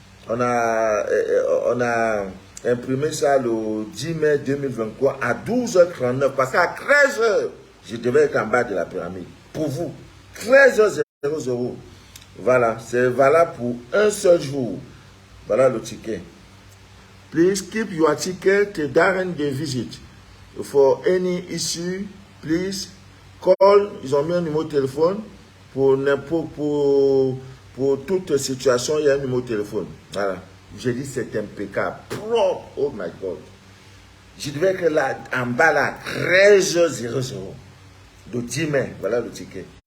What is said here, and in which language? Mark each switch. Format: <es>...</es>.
<fr>On a imprimé ça le 10 mai 2023 à 12h39. Parce qu'à 13h, je devais être en bas de la pyramide. Pour vous, 13h00. Voilà, c'est valable pour un seul jour. Voilà le ticket.</fr> <en>Please keep your ticket during the visit. For any issue, please call.</en> <fr>Ils ont mis un numéro de téléphone. Pour toute situation, il y a un numéro de téléphone. Voilà. J'ai dit c'est impeccable. Propre.</fr> <en>Oh my God.</en> <fr>Je devais être là, en bas là, 13h00. De 10 mai. Voilà le ticket.</fr>